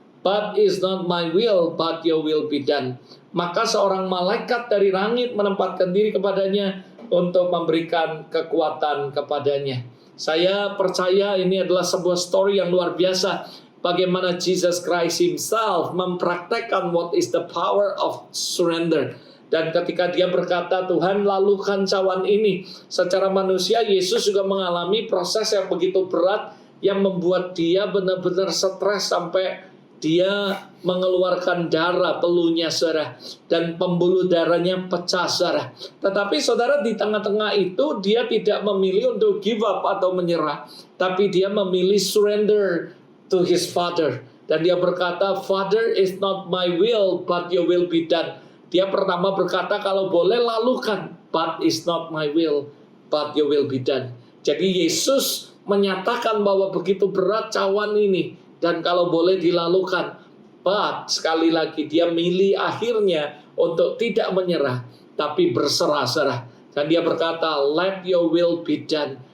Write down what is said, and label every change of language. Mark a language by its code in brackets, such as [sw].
[en] But is not my will, but your will be done." [id] Maka seorang malaikat dari langit menempatkan diri kepadanya untuk memberikan kekuatan kepadanya. Saya percaya ini adalah sebuah story yang luar biasa. Bagaimana [en] Jesus Christ Himself [id] mempraktekkan [en] what is the power of surrender. [id] Dan ketika dia berkata, "Tuhan, lalukan cawan ini." Secara manusia, Yesus juga mengalami proses yang begitu berat yang membuat dia benar-benar stres sampai dia mengeluarkan darah, peluhnya, saudara. Dan pembuluh darahnya pecah, saudara. Tetapi saudara, di tengah-tengah itu dia tidak memilih untuk [en] give up [id] atau menyerah. Tapi dia memilih [en] surrender to His Father. [id] Dan dia berkata, [en] "Father, is not my will, but your will be done." [id] Dia pertama berkata, "Kalau boleh lalukan, [en] but is not my will, but your will be done." [id] Jadi Yesus menyatakan bahwa begitu berat cawan ini dan kalau boleh dilalukan. [en] But [id] sekali lagi dia milih akhirnya untuk tidak menyerah tapi berserah-serah. Dan dia berkata, [en] let your will be done.